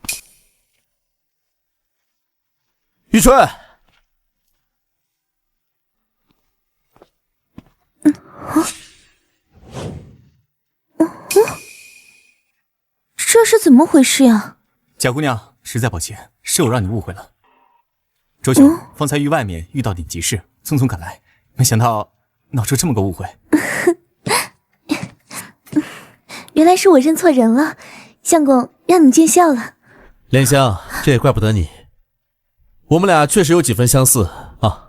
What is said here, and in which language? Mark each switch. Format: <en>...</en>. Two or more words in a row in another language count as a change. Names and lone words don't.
<zh>玉春，這是怎麼回事呀？贾姑娘，實在抱歉，是我讓你誤會了。周兄，方才於外面遇到點急事，匆匆趕來，沒想到鬧出這麼個誤會。原來是我認錯人了，相公，讓你見笑了。蓮香，這也怪不得你，我們倆確實有幾分相似啊。</zh>